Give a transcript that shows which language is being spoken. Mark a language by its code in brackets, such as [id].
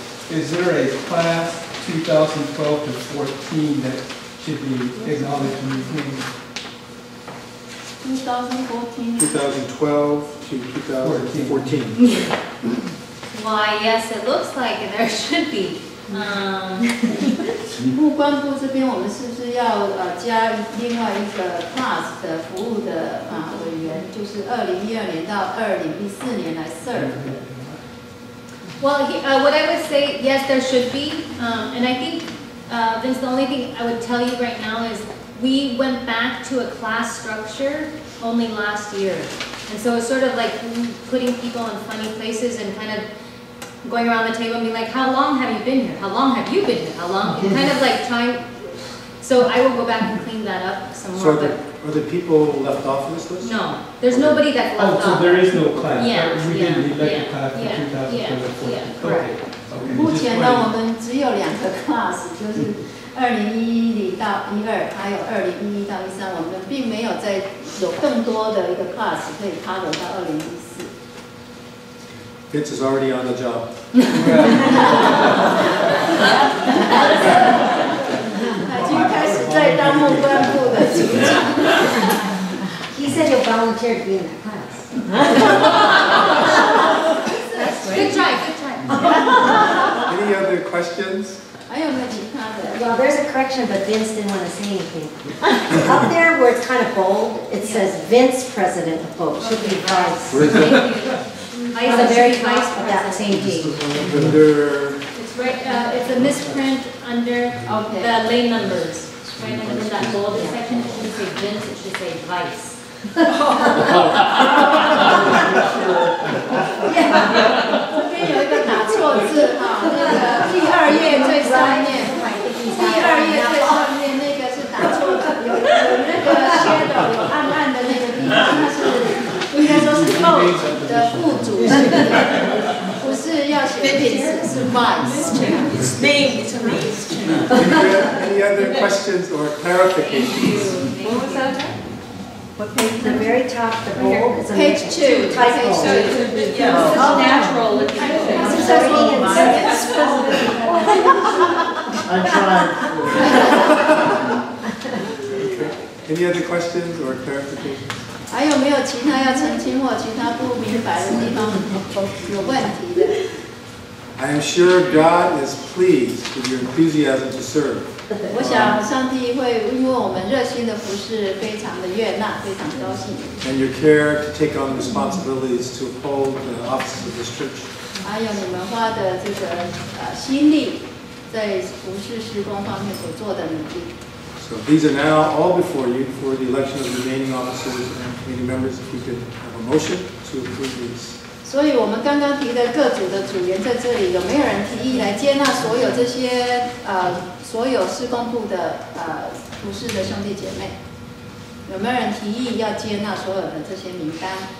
[en] Is there a class 2012 to 14 that should be acknowledged and retained? 2014. 2012 to 2014. Why, yes, it looks like there should be. [zh] 牧官部这边，我们是不是要加另外一个 class 的服务的委员，就是2012年到2014年来 serve 的？ [en] Well, what I would say, yes, there should be, and I think, Vince, the only thing I would tell you right now is we went back to a class structure only last year, and so it's sort of like putting people in funny places and kind of going around the table and be like, how long have you been here? How long have you been here? How long? Kind of like trying. So I will go back and clean that up some more. So are the people left off of this list? No, there's nobody that's left off. Oh, so there is no class. Yeah, we didn't elect a yeah, class for yeah, 2014. yeah, correct. Okay. [zh] 目前呢，我们只有2个 class， 就是2011到12，还有2011到13，我们并没有再有更多的一个 class 可以 cover 到2014。 [en] Vince is already on the job. [zh] 已经开始在当牧官部的组长。 [en] He said he'll volunteer to be in that class. Good try, good try. Any other questions? [zh] 还有没有其他的？ [en] Well, there's a correction, but Vince didn't want to say anything. Up there where it's kind of bold, it says Vince President of Hope. Should be Vice. Where is it? Vice, On the very vice top of that same page. Under, It's right. It's a misprint under the lay numbers. Right under that bolded section, it shouldn't say Vince. It should say Vice. [zh] 这边有一个打错字那个第2页最上面，第2页最上面那个是打错字，有那个 shadow 有暗暗的那个地方，它是应该说是 vote 的副主席，不是要写 Vince， 是 vice。 [en] It's name, it's a name. any other questions or clarifications? What was that? What page? The very top, the bold is a Page 2. typo. Yeah, it's natural looking. This is already in I tried. Any other questions or clarifications? [zh] 还有没有其他要澄清或其他不明白的地方有问题的？ [en] I am sure God is pleased with your enthusiasm to serve. [zh] 我想上帝会因为我们热心的服侍，非常的悦纳，非常高兴。 [en] And your care to take on the responsibilities to uphold the offices of this church. [zh] 还有你们花的这个心力，在服侍事工方面所做的努力。 [en] So these are now all before you for the election of the remaining officers and committee members. If you could have a motion to approve these. [zh] 所以我们刚刚提的各组的组员在这里，有没有人提议来接纳所有这些所有事工部的服侍的兄弟姐妹？有没有人提议要接纳所有的这些名单